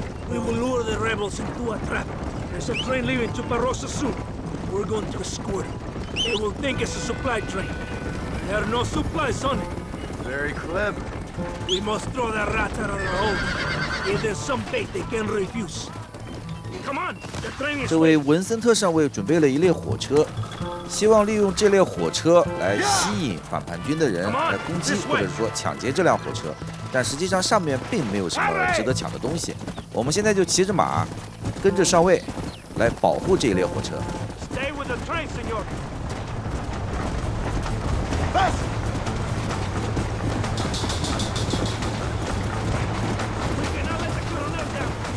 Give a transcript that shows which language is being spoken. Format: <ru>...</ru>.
<en>We will lure the rebels into a trap. There's a train leaving Chuparosa soon. We're going to escort it. They will think it's a supply train. There are no supplies on it. Very clever. We must throw the rats out of their holes. Give them some bait they can refuse. Come on, the train is</en> <zh>这位文森特上尉准备了一列火车，希望利用这列火车来吸引反叛军的人来攻击或者是说抢劫这辆火车，但实际上上面并没有什么值得抢的东西。我们现在就骑着马，跟着上尉来保护这一列火车。</zh> <en>Stay with the train, senor. We cannot let the colonel down.</en>